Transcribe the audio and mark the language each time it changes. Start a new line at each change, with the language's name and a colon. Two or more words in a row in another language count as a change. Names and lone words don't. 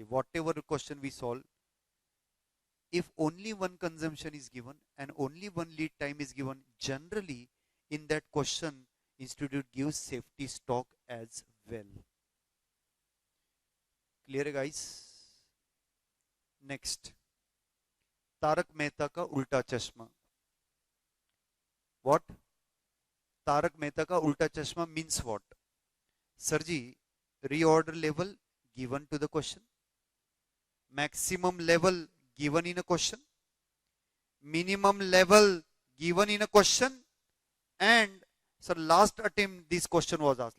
English: Whatever question we solve, if only one consumption is given and only one lead time is given, generally in that question, institute gives safety stock as well. Clear, guys? Next.
Hindi: तारक मेहता का उल्टा चश्मा.
English: What? तारक मेहता का उल्टा चश्मा means what? Sirji, reorder level given to the question, maximum level given in a question, minimum level given in a question, and sir, last attempt this question was asked.